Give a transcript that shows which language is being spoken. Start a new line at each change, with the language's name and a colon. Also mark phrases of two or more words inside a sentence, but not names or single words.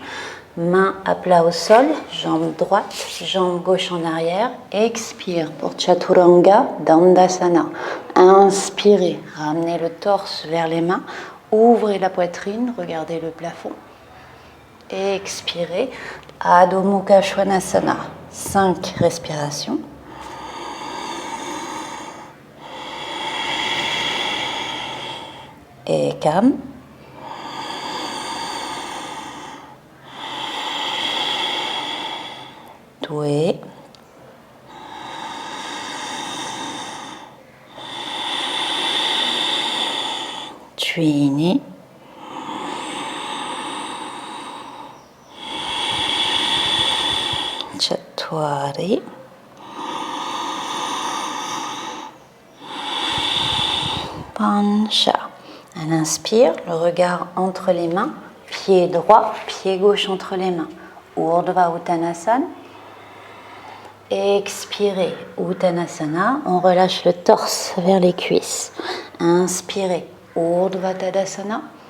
French: Main à plat au sol, jambe droite, jambe gauche en arrière. Expire pour
Sanskrit: Chaturanga Dandasana.
French: Inspirez, ramenez le torse vers les mains. Ouvrez la poitrine, regardez le plafond. Expirez,
Sanskrit: Adho Mukha Svanasana.
French: 5 respirations. Ekam.
Sanskrit: Dve. Trini. Chatwari. Pancha.
French: À l'inspire, le regard entre les mains, pied droit, pied gauche entre les mains.
Sanskrit: Urdhva Uttanasana.
French: Expirez, Uttanasana, on relâche le torse vers les cuisses.
Sanskrit: Inspirez, Urdhva Tadasana.